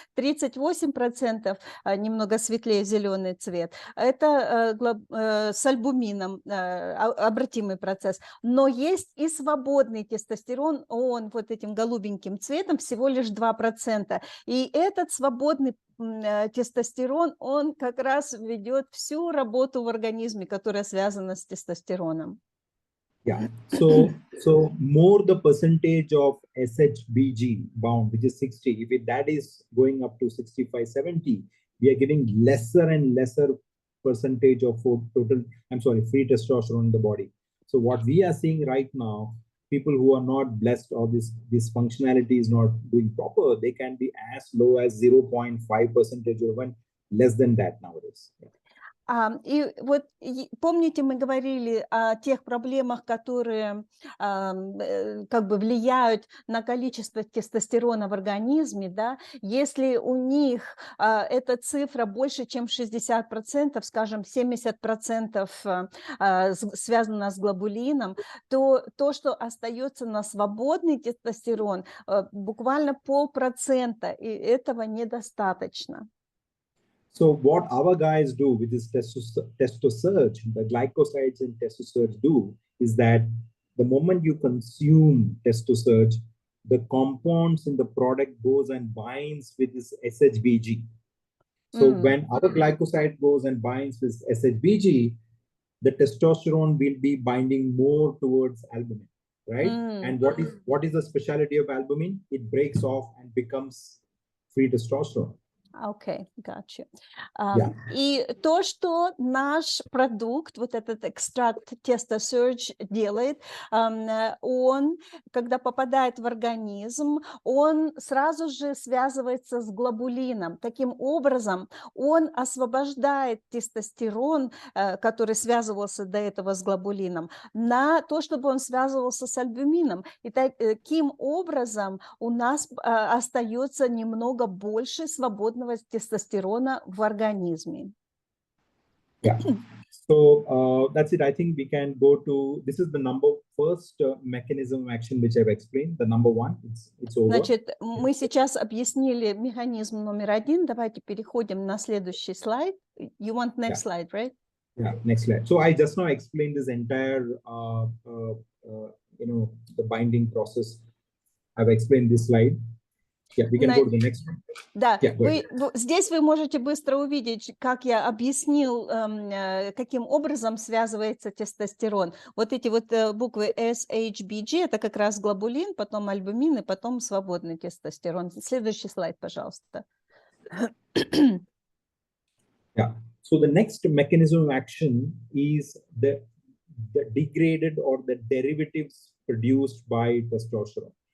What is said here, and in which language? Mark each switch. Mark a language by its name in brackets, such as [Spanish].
[Russian] 38%, немного светлее зеленый цвет, это с альбумином, обратимый процесс. Но есть и свободный тестостерон, он вот этим голубеньким цветом всего лишь 2%. И этот свободный тестостерон, он как раз ведет всю работу в организме, которая связана с тестостероном. [English] Yeah. So more the percentage of SHBG bound, which is 60, if that is going up to 65, 70, we are getting lesser and lesser percentage of free testosterone in the body. So what we are seeing right now, people who are not blessed or this functionality is not doing proper, they can be as low as 0.5% or even less than that nowadays. [Russian] И вот помните, мы говорили о тех проблемах, которые как бы влияют на количество тестостерона в организме, да? Если у них эта цифра больше, чем 60%, скажем, 70% связано с глобулином, то то, что остается на свободный тестостерон, буквально 0,5%, и этого недостаточно. [English] So what our guys do with this testosterone, the glycosides and testosterone do is that the moment you consume testosterone, the compounds in the product goes and binds with this SHBG. So when our glycoside goes and binds with SHBG, the testosterone will be binding more towards albumin, right? And what is the specialty of albumin? It breaks off and becomes free testosterone. [Russian] Окей, [English] gotcha. [Russian] И то, что наш продукт, вот этот экстракт Testosterone делает, он, когда попадает в организм, он сразу же связывается с глобулином. Таким образом, он освобождает тестостерон, который связывался до этого с глобулином, на то, чтобы он связывался с альбумином. И таким образом у нас остается немного больше свободного тестостерона в организме. [English] Yeah. So that's it. I think we can go to, this is the first mechanism of action which I've explained, the number one, it's over. [Russian] Значит, мы сейчас объяснили механизм номер 1. Давайте переходим на следующий слайд. [English] You want next slide, right? Yeah, next slide. So I just now explained this entire, the binding process. I've explained this slide. Yeah, we can go to the next one. [Russian] Да, [English] Yeah, go ahead. [Russian] здесь вы можете быстро увидеть, как я объяснил, каким образом связывается тестостерон. Вот эти вот буквы SHBG, это как раз глобулин, потом альбумин и потом свободный тестостерон. Следующий слайд, пожалуйста. [English] Yeah. So the next mechanism of action is the degraded or the derivatives produced by testosterone.